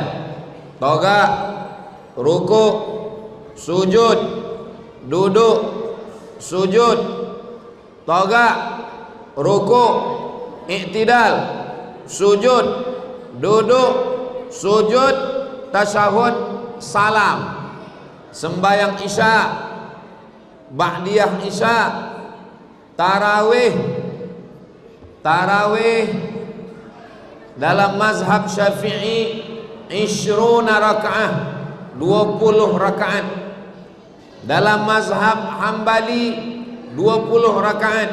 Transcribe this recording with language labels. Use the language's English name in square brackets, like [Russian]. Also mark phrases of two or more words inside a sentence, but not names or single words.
[Indonesian] Togak, ruku, sujud, duduk, sujud, togak, ruku, i'tidal, sujud, duduk, sujud, tasyahud, salam, sembahyang isya, ba'diyah isya, tarawih. Dalam mazhab Syafi'i 20 rakaat, 20 rakaat. Dalam mazhab Hambali 20 rakaat.